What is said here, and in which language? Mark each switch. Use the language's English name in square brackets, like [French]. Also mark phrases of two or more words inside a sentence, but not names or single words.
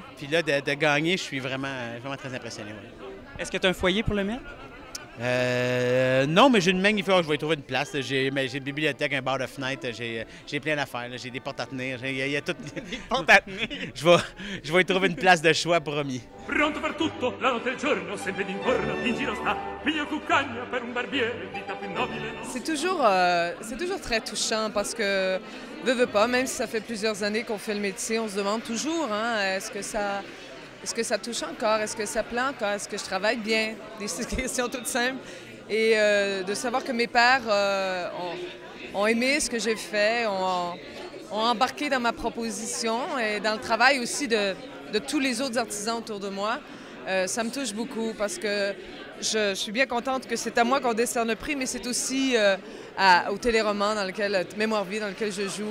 [French] Puis là, de gagner, je suis vraiment très impressionné. Ouais. Est-ce que tu as un foyer pour le mettre? Non, mais j'ai une magnifique... je vais y trouver une place. J'ai une bibliothèque, un bar de fenêtre, j'ai plein d'affaires. J'ai des portes à tenir. Il y a tout... Des portes à tenir? Je vais y trouver une place de choix, promis. [Italian] Pronto per tutto, la notte e il giorno, sempre d'intorno, in giro sta, mio cuccagna per un barbiere, vita più nobile. [French] C'est toujours très touchant parce que, veut pas, même si ça fait plusieurs années qu'on fait le métier, on se demande toujours, hein, est-ce que ça touche encore? Est-ce que ça plaît encore? Est-ce que je travaille bien? Des questions toutes simples. Et de savoir que mes pairs ont aimé ce que j'ai fait, ont embarqué dans ma proposition et dans le travail aussi de tous les autres artisans autour de moi, ça me touche beaucoup parce que je suis bien contente que c'est à moi qu'on décerne le prix, mais c'est aussi au téléroman dans lequel, Mémoire vie, dans lequel je joue.